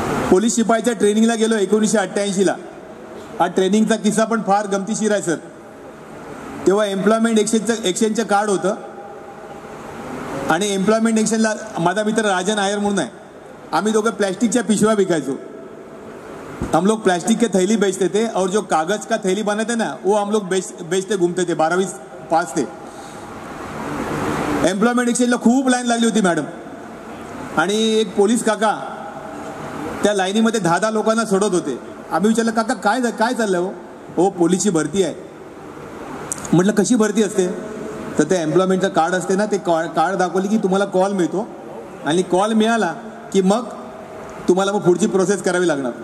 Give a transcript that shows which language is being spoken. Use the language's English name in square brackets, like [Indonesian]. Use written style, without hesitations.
[Marathi] Police शिपाईच्या ट्रेनिंगला गेलो 1988ला. हा ट्रेनिंगचा किस्सा पण फार गमतीशीर आहे सर. तेव्हा एम्प्लॉयमेंट एक्सचेंजचं कार्ड होतं आणि एम्प्लॉयमेंट एक्सचेंजला माझा मित्र राजन आयर म्हणून आहे. आम्ही दोघे प्लास्टिकच्या पिशव्या विकायचो. [Hindi] हम लोग प्लास्टिक के थैली बेचते थे और जो कागज का थैली बनाते ना वो हम लोग बेचते घूमते थे. 12वी पास थे. [Marathi] एम्प्लॉयमेंट एक्सचेंजला खूप लाईन लागली होती मॅडम. आणि एक पोलीस काका त्या लाईनीमध्ये 10 लोकांना सोडत होते. आम्ही विचारलं काका काय चाललं हो? पोलीसची भरती आहे. म्हटलं कशी भरती असते? तर ते एम्प्लॉयमेंटचं कार्ड असते ना, ते कार्ड दाखवली की तुम्हाला कॉल मिळतो आणि कॉल मिळाला की मग तुम्हाला मग पुढची प्रोसेस करावी लागणार.